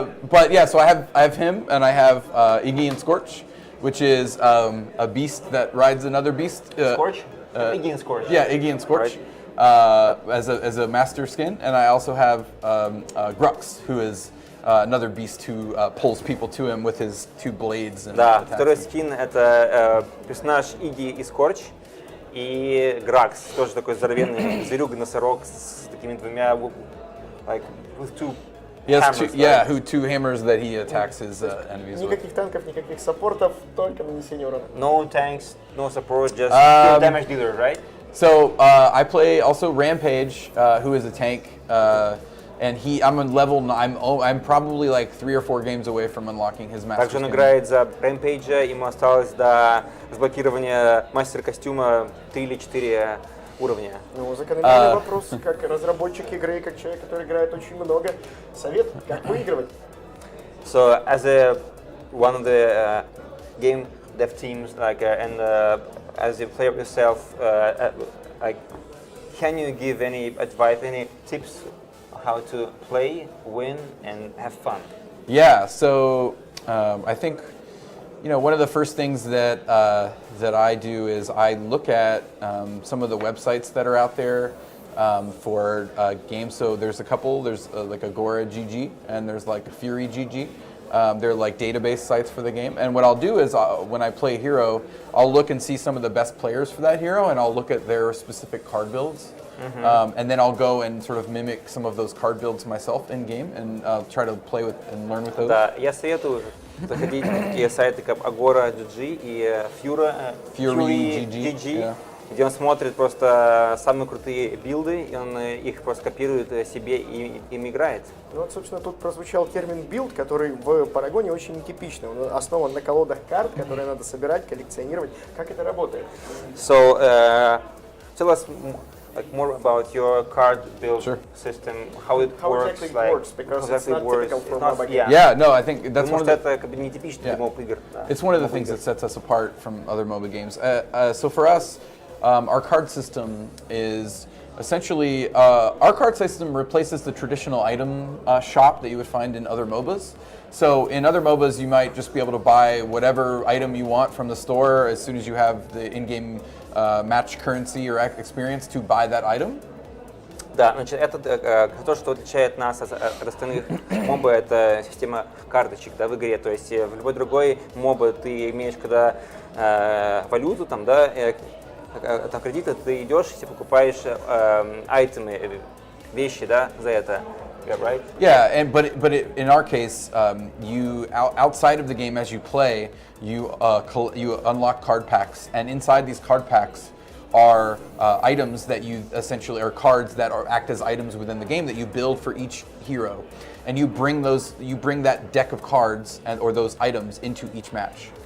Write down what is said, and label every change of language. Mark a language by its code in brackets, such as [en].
[en] But yeah, so I have him, and I have Iggy and Scorch, which is a beast that rides another beast. Scorch? Iggy and Scorch. Yeah, Iggy and Scorch, as a master skin, and I also have Grux, who is another beast who pulls people to him with his 2 blades. And [ru] да, второй скин это персонаж Игги и Скорч и Гракс, тоже такой здоровенный зверюга-носорог с такими 2, [en] like with 2 hammers. Yeah, 2 hammers that he attacks his enemies with. [ru] Никаких танков, никаких саппортов, только нанесение урона. [en] No tanks, no support, just pure damage dealer, right? So I play also Rampage, who is a tank. And I'm on level. I'm probably like 3 or 4 games away from unlocking his master [ru] Также он [en] skin. [ru] играет за Rampage, ему осталось до разблокирования мастера костюма 3 или 4 уровня. Ну, закономерный вопрос, как разработчик игры, как человек, который играет очень много. Совет, как выигрывать? [en] So as one of the game dev teams, as a player yourself, like, can you give any advice, any tips how to play, win, and have fun? Yeah, so I think one of the first things that I do is I look at some of the websites that are out there for games. So there's a couple. There's like Agora GG and there's like Fury GG. They're like database sites for the game. And what I'll do is when I play a hero, I'll look and see some of the best players for that hero, and I'll look at their specific card builds. And then I'll go and sort of mimic some of those card builds myself in game and try to play with and learn with those. [ru] Да, я советую заходить на такие сайты, как Agora GG и Fury GG, [en] yeah. [ru] где он смотрит просто самые крутые билды, и он их просто копирует себе и им играет. Ну вот, собственно, тут прозвучал термин билд, который в Парагоне очень нетипичный. Он основан на колодах карт, которые надо собирать, коллекционировать. Как это работает? [en] So, tell us more about your card build system, how it works, exactly it works, because it's not typical for mobile games. Yeah, no, I think that's one of the... [ru] это как бы нетипично для моб игр. [en] It's one of the things that sets us apart from other MOBA games. So for us, our card system is essentially, our card system replaces the traditional item shop that you would find in other MOBAs. So in other MOBAs, you might just be able to buy whatever item you want from the store as soon as you have the in-game match currency or experience to buy that item. [ru] Да, значит, это то, что отличает нас от остальных моба, это система карточек, да, в игре. То есть в любой другой моба ты имеешь, когда валюту, там, да, там кредиты, ты идешь и покупаешь айтемы, вещи, да, за это. [en] Yeah, right? Yeah, but in our case, you outside of the game as you play, you unlock card packs, and inside these card packs are items that you essentially are cards that act as items within the game that you build for each hero, and you bring that deck of cards or those items into each match.